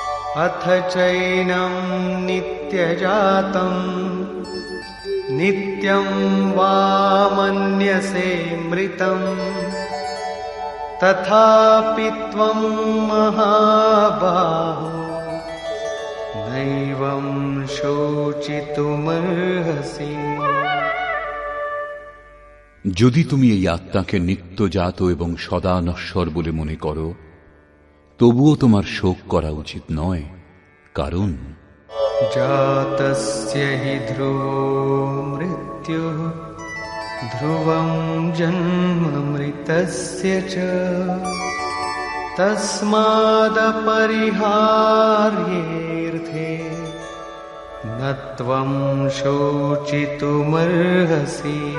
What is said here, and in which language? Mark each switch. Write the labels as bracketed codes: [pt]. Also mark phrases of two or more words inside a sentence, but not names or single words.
[sa] अथ चैनं नित्यजातं नित्यं वा मन्यसे मृतं तथापि त्वं महाबाहो नैवं शोचितुमर्हसि। [bn] যদি তুমি এই আত্মাকে নিত্যজাত এবং সদা নশ্বর বলে মনে করো, তবুও তোমার শোক করা উচিত নয়, কারণ [sa] জাতস্য হি ধ্রুবো মৃত্যুঃ ধ্রুবং জন্ম মৃতস্য চ তস্মাদপরিহার্যের্থে ন ত্বং শোচিতুমর্হসি।